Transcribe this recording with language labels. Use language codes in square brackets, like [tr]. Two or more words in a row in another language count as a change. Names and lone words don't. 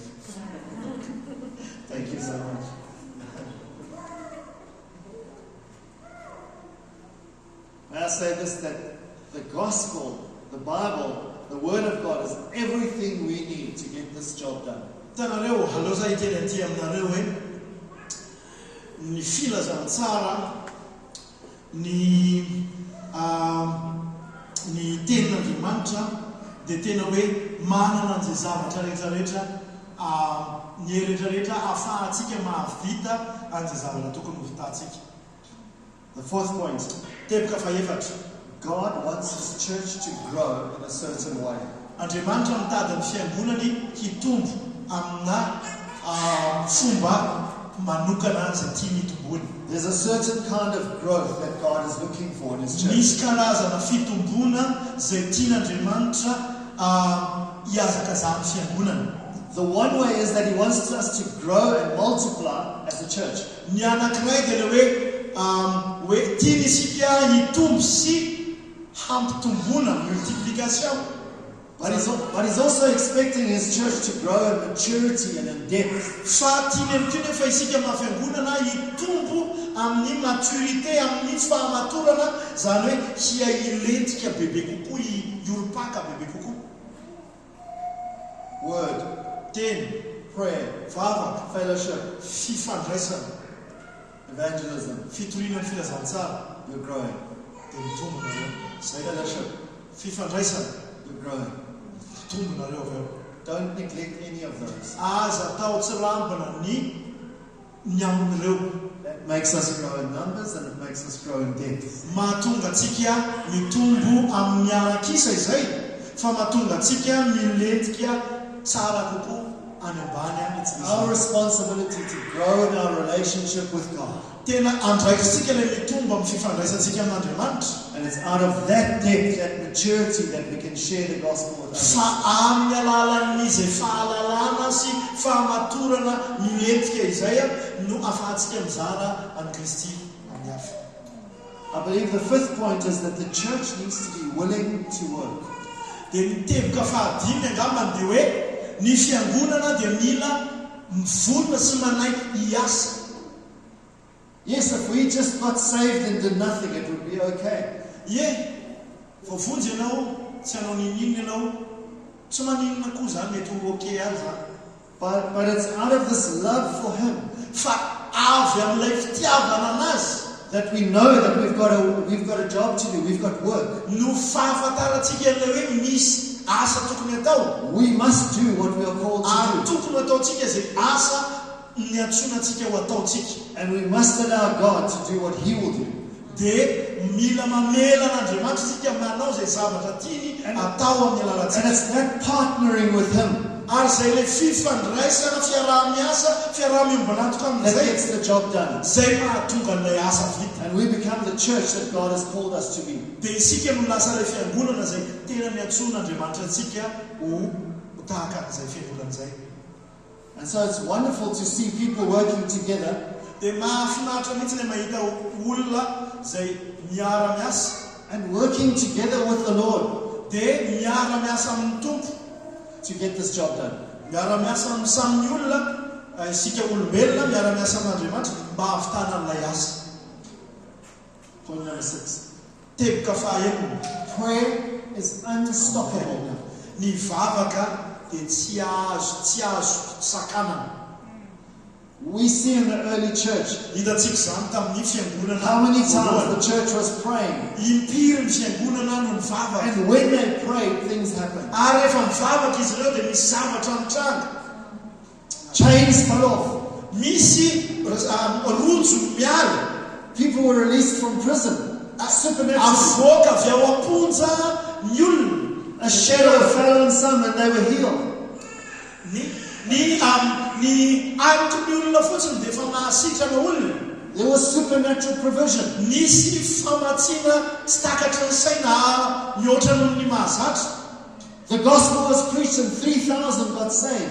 [en] Thank you so much. May I say this, that the gospel, the Bible, the Word of God is everything we need to get this job done. [mg] Ny tenin'Andriamanitra dia tena hoe manana an'izay zavatra rehetrarehetra ny rehetrarehetra ahafahantsika mahavita an'izay zavatra tokony ho vitantsika. [en] The fourth point. [mg] Teboka faefatra. [en] God wants His church to grow in a certain way. [mg] Andriamanitra mitady ny fiangonany hitombo amina fomba manokana izay tiany hitombony. [en] There's a certain kind of growth that God is looking for in His church. [mg] Misy karazana fitombona izay tian'Andriamanitra hiazaka izany fiangonana. [en] The one way is that He wants us to grow and multiply as a church. [mg] Ny anankiray dia hoe tiany isika hitombo sy hampitombona, [en] multiplication. But he's also expecting His church to grow in maturity and in depth. [mg] Fa tiany am'teny fa isika mafiangonana hitombo amin'ny maturité, amin'ny fahamatorana, zany hoe hiahilentika bebe kokoa, hiolopaka bebe kokoa. [en] Word, [mg] teny, [en] prayer, [mg] vavaka, [en] fellowship, [mg] fifandraisana, [en] evangelism, [mg] fitoriana ny filazantsara. [en] You're growing. [mg] Dia mitombona reo. [en] Fellowship, [mg] fifandraisana. [en] You're growing. [mg] Mitombona reo avy eo. [en] Don't neglect any of those. [mg] Aza atao tsy rambana ny amin'ireo. [en] That makes us grow in numbers and it makes us grow in depth. [mg] Mahatonga antsika mitombo amin'ny arakisa izay, fa mahatonga antsika milentika tsara kokoa any ambany. [en] It's our responsibility to grow in our relationship with God. [mg] Tena andraikitsika ilay mitombo amin'ny fifandraisantsika amin'Andriamanitra. [en] And it's out of that depth, that maturity, that we can share the gospel with others. [mg] Fa amin'ny alalan'izay fahalalana sy fahamatorana milentika izay no afahantsika mizara any Kristy amin'ny hafa. [en] I believe the fifth point is that the church needs to be willing to work. [mg] Dia ny teboka fahadimy angambany dia hoe ny fiangonana dia mila mivonona sy manaiky hiasa. [en] Yes, if we just got saved and did nothing, it would be okay. [mg] Vovonjy ianao, tsy hanao ninina ianao, tsy maninina koa zany mety ho okay ary zany. [en] But it's out of this love for Him. [mg] Fa avy amin'ilay fitiavana anazy. [en] That we know that we've got a job to do, we've got work. [mg] No fahafantarantsika ilay hoe misy asa tokony atao. [en] We must do what we are called to do. [mg] Tokony ataontsika izay asa ny antsonantsika ho ataontsika. [en] And we must allow God to do what He will do. [mg] Dia mila mamela n'Andriamanitra isika manao izay zavatra tiany atao amin'ny alalantsika. [en] And it's that partnering with Him [mg] ary izay ilay fifandraisana fiaraha-miasa, fiaraha-miombonantoka [en] that [mg] amin'izay [en] gets the job done. [mg] Zay mahatonga ilay asa vita. [en] And we become the church that God has called us to be. [mg] Dia isika no lasa ilay fiangonana izay tena niantson'Andriamanitra antsika ho tahaka izay fiangonana izay. [en] And so it's wonderful to see people working together. [mg] dia mahafinaritra mihitsy ilay mahita olona izay miara-miasa [en] and working together with the Lord [mg] dia miara-miasa amin'ny tompo [en] to get this job done. [mg] miara-miasa amin'ny saminy olona isika olombelona miara-miasa amin'Andriamanitra mba havitana an'ilay asa. [en] Point number 6. [mg] Teboka fahaenina. [en] Prayer is unstoppable. [mg] Ny vavaka dia tsy azo sakanana. [en] We see in the early church [mg] hitantsika izany tamin'ny fiangonana [en] how many times the church was praying, [mg] impiry ny fiangonana no mivavaka, [en] and when they prayed, things happened. [mg] ary rehefa mivavaka izy ireo dia misy zavatra mitranga. [en] Chains fell off. [mg] Misy rojo miala. [en] People were released from prison. Supernaturally. [mg] Avoaka avy ao am-ponja ny olona. [en] A shadow fell on some and they were healed. [mg] Ny anton'ny olona fotsiny dia efa mahasitrana olona. [en] There was supernatural provision. [mg] Nisy famatsiana tsy takatry ny saina mihoatra noho ny mahazatra. [en] The gospel was preached and 3,000 got saved.